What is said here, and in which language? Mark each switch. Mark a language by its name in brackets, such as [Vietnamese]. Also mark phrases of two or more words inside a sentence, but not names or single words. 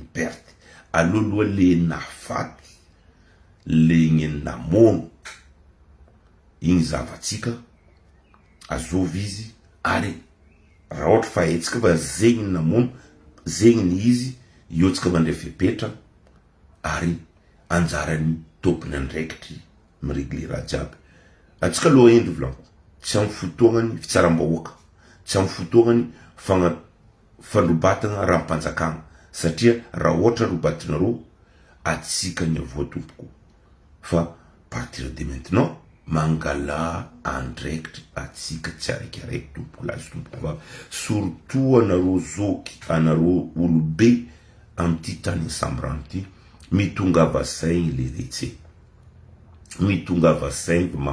[Malagasy] perte aloloha le nafaty le gny namono igny zavatsika azovy izy ary raha ohatra fa etsika fa zegny ny namono zegny ny izy io tsika mandray fepetra ary anjarany tompony andraikitry miregler raha jiaby atsika aloha endry volanko tsy amin'ny fotoagnany fitsaram-bahoaka tsy amin'ny fotoagnany fandrobatana raha mpanjakana satria raha ohatra robatinareo atsika ny voatompoko fa [French] partir de maintenant [Malagasy] mangala andraikitra atsika tsy araikaraiky tompoko lazy tompoko fa surtout anareo zoky anareo olobe amty tany sambrano ty mitongava saigny le retse mitongava saigny